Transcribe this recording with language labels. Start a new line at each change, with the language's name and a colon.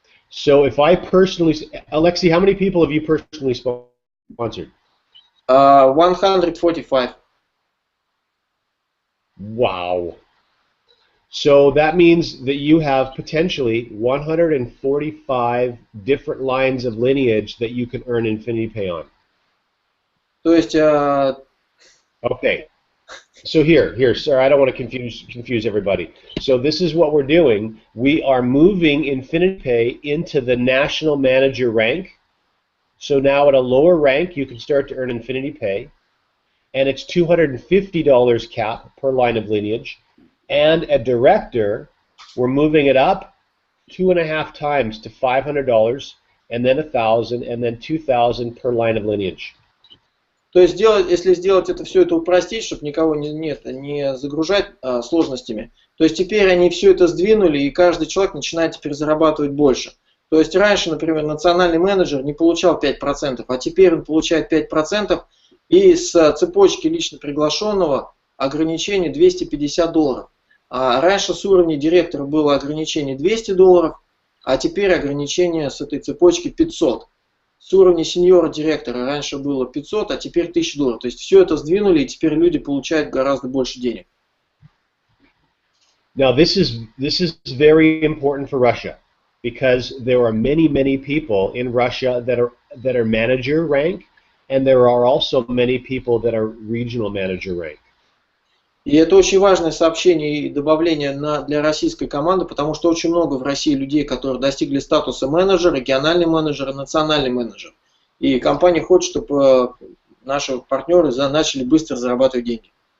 English: So if I personally, Alexi, how many people have you personally sponsored? 145. Wow. So that means that you have potentially 145 different lines of lineage that you can earn INFINii Pay on.
Russian: То есть...
English: Okay. So here, sir, I don't want to confuse everybody. So this is what we're doing. We are moving INFINii Pay into the national manager rank. So now at a lower rank, you can start to earn INFINii Pay. And it's $250 cap per line of lineage. And a director, we're moving it up 2.5 times to $500, and then $1,000, and then $2,000 per line of lineage.
Russian: То есть, если сделать это все это упростить, чтобы никого не загружать сложностями, то есть теперь они все это сдвинули, и каждый человек начинает теперь зарабатывать больше. То есть раньше, например, национальный менеджер не получал 5%, а теперь он получает 5%, и с цепочки лично приглашенного ограничение $250. А раньше с уровня директора было ограничение $200, а теперь ограничение с этой цепочки 500. С уровня сеньора директора раньше было 500, а теперь $1000. То есть все это сдвинули, и теперь люди получают гораздо больше денег.
English: Now this is very important for Russia, because there are many people in Russia that are manager rank, and there are also many people that are regional manager rank.
Russian: И это очень важное сообщение и добавление для российской команды, потому что очень много в России людей, которые достигли статуса менеджера, региональный менеджер и национальный менеджер. И компания хочет, чтобы наши партнеры начали быстро зарабатывать деньги.